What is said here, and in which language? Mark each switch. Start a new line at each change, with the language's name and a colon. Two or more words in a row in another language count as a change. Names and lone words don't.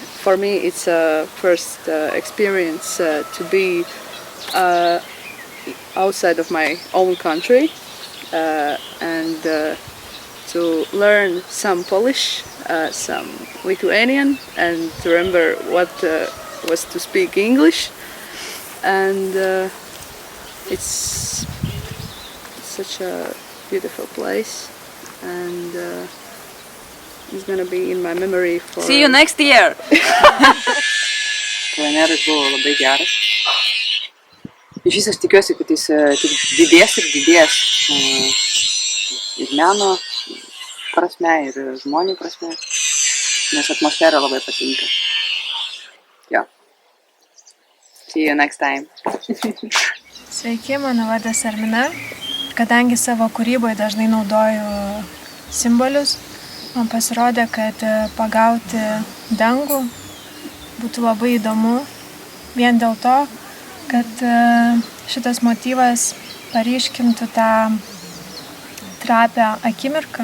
English: For me it's a first experience to be outside of my own country and to learn some Polish, some Lithuanian, and to remember what was to speak English. And it's such a beautiful place, and it's gonna be in my memory for... See you next year!
Lithuanian: Pleneras buvo labai geras. Iš vis aš tikiuosi, kad jis tik didės ir didės ir meno prasme, ir žmonių prasme, nes atmosfera labai patinka. Jo.
English: See you next time.
Lithuanian: Sveiki, mano vardas Armina. Kadangi savo kūryboje dažnai naudoju simbolius, man pasirodė, kad pagauti dangų būtų labai įdomu. Vien dėl to, kad šitas motyvas paryškintų tą trapią akimirką.